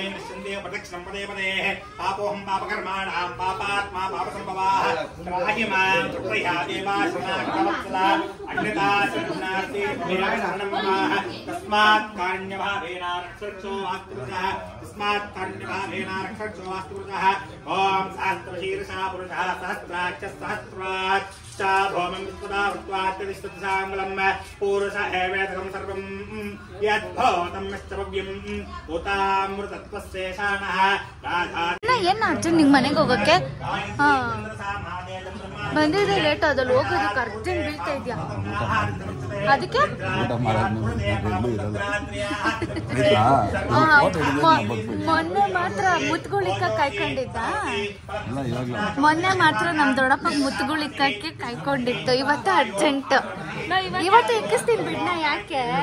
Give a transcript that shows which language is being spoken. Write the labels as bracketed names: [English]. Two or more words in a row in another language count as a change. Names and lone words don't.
[Sanskrit] निश्चिन्ते प्रदक्षिणं पदे पदे पापोऽहं पापकर्माणां पापात्मा पापसम्भवः त्राहि मां प्रया देवा शरणागतवत्सला अग्निता शरणार्थी शरणं मम तस्मात् कारुण्यभावेन रक्षो वास्तुपुरुषः तस्मात् कारुण्यभावेन रक्षो वास्तुपुरुषः ओम सहस्रशीर्षः पुरुषः सहस्राक्षः सहस्रात् भौमं विस्पदा वृत्वात्तदिष्टसाङ्गलं पूरुष एवेदकं सर्वं यद्भवतं यश्चव्यं उतामृतत्वस्येषाणः [Kannada] ಏನು ಅರ್ಜುನ್ ನಿಂಗೆ ಮನೆಗೆ ಹೋಗೋಕ್ಕೆ ಬಂದಿದೆ ಲೇಟ್ ಆದಲ್ಲಿ ಹೋಗೋದಕ್ಕೆ ಅರ್ಜೆಂಟ್ ಬೀಳ್ತಾ ಇದೆಯಾ ಅದಕ್ಕೆ ಮೊನ್ನೆ ಮಾತ್ರ ಮುತ್ಗುಳಿಕ್ಕ ಕಾಯ್ಕೊಂಡಿದ್ದ ಮೊನ್ನೆ ಮಾತ್ರ ನಮ್ ದೊಡ್ಡಪ್ಪ ಮುತ್ಗುಳಿಕ್ಕಕ್ಕೆ ಕಾಯ್ಕೊಂಡಿತ್ತು ಇವತ್ತು ಅರ್ಜೆಂಟ್ ಇವತ್ತು ಎಕ್ಕಿಸ್ತೀನಿ ಬಿಡ್ನ ಯಾಕೆ